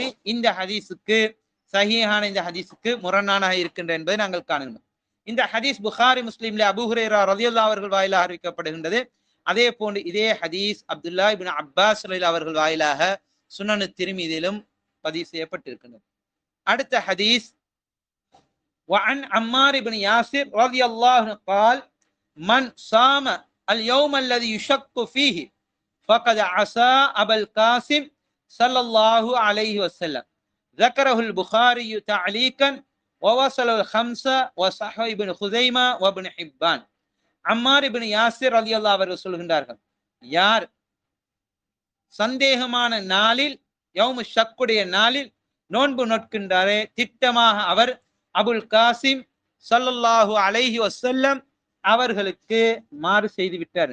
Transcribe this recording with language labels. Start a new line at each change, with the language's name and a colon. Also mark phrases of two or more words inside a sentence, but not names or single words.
Tamil: இந்த ஹதீஸுக்கு சஹீஹான இந்த ஹதீஸுக்கு முரணான இருக்கின்ற என்பதை நாங்கள் காணுகிறோம். இந்த ஹதீஸ் புகாரி முஸ்லிம்ல அபூ ஹுரைரா ரலியல்லாஹு அவர்கள் வாயிலாக அறிவிக்கப்படுகின்றது. அதே போன்று இதே ஹதீஸ் அப்துல்லா இப்னு அப்பாஸ் அவர்கள் வாயிலாக சுனனு திர்மிதியிலும் பதிவு செய்யப்பட்டிருக்கின்றது. அடுத்த ஹதீஸ்,
Arabic: وعن عمار بن ياسر رضي الله عنه قال من صام اليوم الذي يشك فيه فقد عصى أبا القاسم صلى الله عليه وسلم. ذكره البخاري تعليقا ووصل الخمسة وصححه ابن خزيمة وابن حبان.
Tamil: அம்மார் இப்னு யாசிர் ரலியல்லாஹு அவர்கள் சொல்கின்றார்கள், யார் சந்தேகமான நாளில், யௌமு ஷக்குடைய நாளில் நோன்பு நோட்கின்றாரே, திட்டமாக அவர் அபுல் காசிம்
Arabic: صلى الله عليه وسلم
Tamil: அவர்களுக்கு மாறு செய்து விட்டார்.